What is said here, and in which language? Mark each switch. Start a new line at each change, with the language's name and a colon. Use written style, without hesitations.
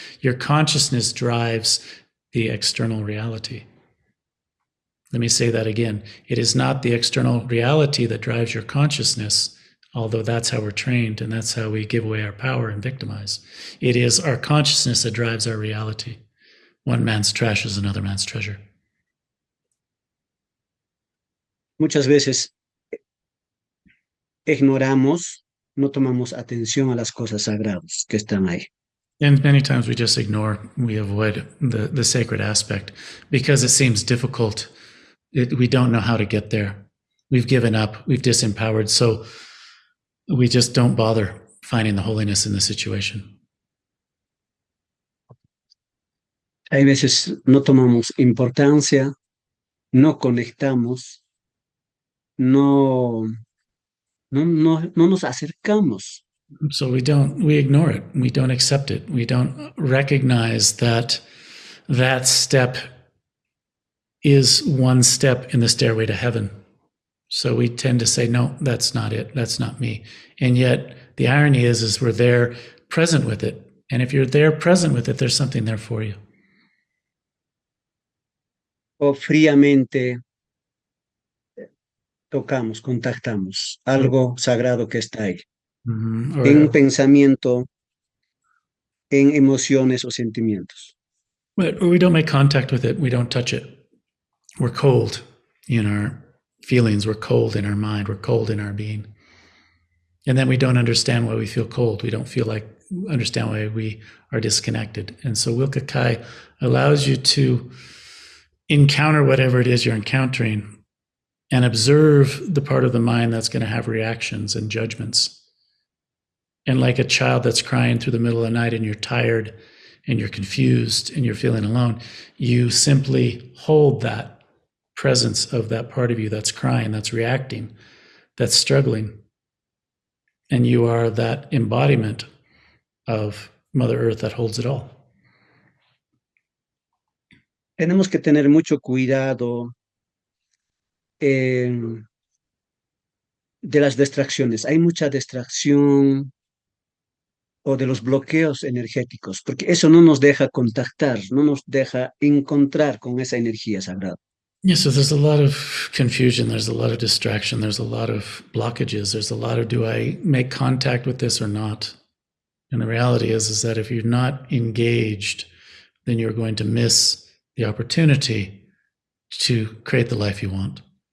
English: Your consciousness drives the external reality. Let me say that again. It is not the external reality that drives your consciousness, although that's how we're trained and that's how we give away our power and victimize. It is our consciousness that drives our reality. One man's trash is another man's treasure.
Spanish: Muchas veces ignoramos, no tomamos atención a las cosas sagradas que están ahí.
English: And many times we just ignore, we avoid the sacred aspect because it seems difficult. We don't know how to get there. We've given up, we've disempowered, so we just don't bother finding the holiness in the situation.
Spanish: Hay veces no tomamos importancia, no conectamos, no nos acercamos.
English: So we ignore it. We don't accept it. We don't recognize that that step is one step in the stairway to heaven. So we tend to say, no, that's not it. That's not me. And yet the irony is we're there present with it. And if you're there present with it, there's something there for you.
Spanish: O fríamente tocamos, contactamos algo sagrado que está ahí. En pensamiento, en emociones o sentimientos.
English: Or we don't make contact with it. We don't touch it. We're cold in our feelings. We're cold in our mind. We're cold in our being. And then we don't understand why we feel cold. We don't understand why we are disconnected. And so Willka Kay allows you to encounter whatever it is you're encountering and observe the part of the mind that's going to have reactions and judgments. And like a child that's crying through the middle of the night and you're tired and you're confused and you're feeling alone, you simply hold that presence of that part of you that's crying, that's reacting, that's struggling. And you are that embodiment of Mother Earth that holds it all.
Spanish: Tenemos que tener mucho cuidado eh, de las distracciones. Hay mucha distracción o de los bloqueos energéticos, porque eso no nos deja contactar, no nos deja encontrar con esa energía sagrada.
English: Yeah, so there's a lot of confusion, there's a lot of distraction, there's a lot of blockages, there's a lot of, do I make contact with this or not? And the reality is that if you're not engaged, then you're going to miss the opportunity to create the life you want.